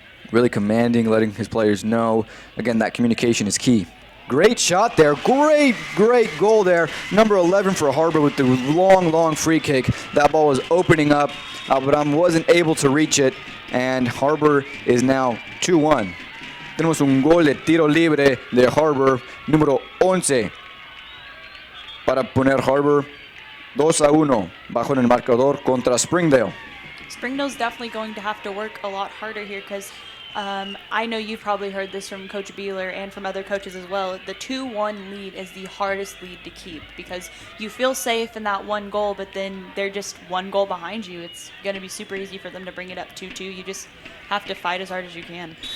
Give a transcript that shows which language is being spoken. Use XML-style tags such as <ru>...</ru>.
<en>Really commanding, letting his players know. Again, that communication is key. Great shot there. Great goal there. Number 11 for Har-Ber with the long free kick. That ball was opening up, but wasn't able to reach it. And Har-Ber is now 2-1.</en> <es>Tenemos un gol de tiro libre de Har-Ber, número 11. Para poner Har-Ber 2-1 bajo en el marcador contra Springdale.</es> <en>Springdale's definitely going to have to work a lot harder here because I know you've probably heard this from Coach Beeler and from other coaches as well. The 2-1 lead is the hardest lead to keep because you feel safe in that one goal, but then they're just one goal behind you. It's going to be super easy for them to bring it up 2-2. You just have to fight as hard as you can.</en>